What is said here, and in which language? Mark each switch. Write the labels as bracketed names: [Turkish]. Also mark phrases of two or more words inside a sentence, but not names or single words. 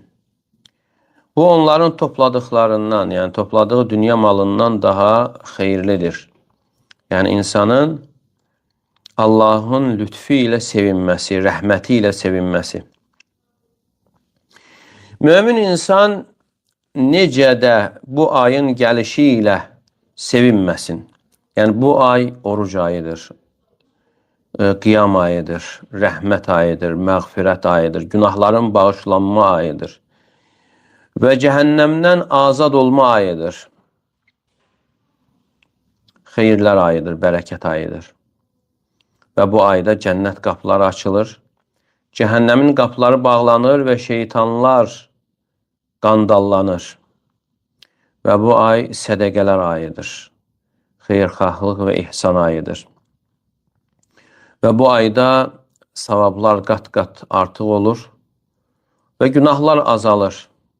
[Turkish] Bu onların topladıklarından, yani topladığı dünya malından daha hayırlıdır. Yani insanın Allah'ın lütfü ile sevinmesi, rahmeti ile sevinmesi. [Azerbaijani] Mümin insan necə də bu ayın gəlişiyle sevinməsin. Yani bu ay oruc ayıdır, qiyam ayıdır, rəhmət ayıdır, məğfirət ayıdır, günahların bağışlanma ayıdır ve cəhənnəmdən azad olma ayıdır. Xeyirlər ayıdır, bərəkət ayıdır. Ve bu ayda cennet qapıları açılır, cəhənnəmin qapıları bağlanır ve şeytanlar qandallanır. Ve bu ay sədəqələr ayıdır, xeyirxahlıq ve ihsan ayıdır. Ve bu ayda savablar qat-qat artıq olur ve günahlar azalır.